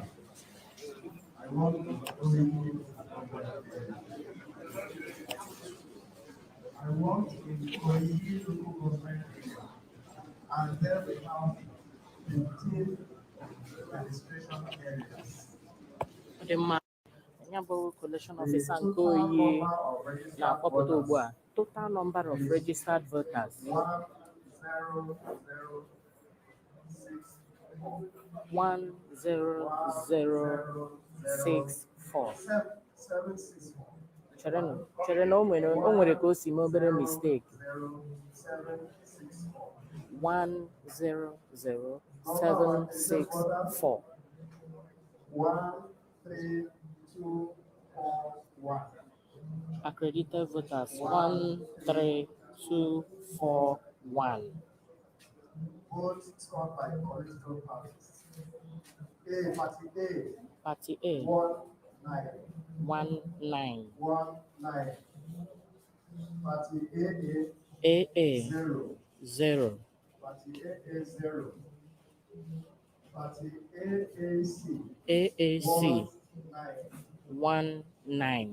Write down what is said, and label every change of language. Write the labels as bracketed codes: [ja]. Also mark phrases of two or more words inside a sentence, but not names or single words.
[en] I work in the I work in the local government area and there we have 15 administration areas. [ig] Dị mma ya bụ [en] Collation Officer [ig] nke Oyi na-akpọpụta ugbu a [en] total number of registered voters 10064. [ig] Chere na o nwere ka o si mee obere mistake. [en] 100,764. 13241. Accredited voters 13241. Votes scored by political parties. Party A. 19. 19. Party AA 0. 0. Party AA 0. Party AAC AAC 19. 19.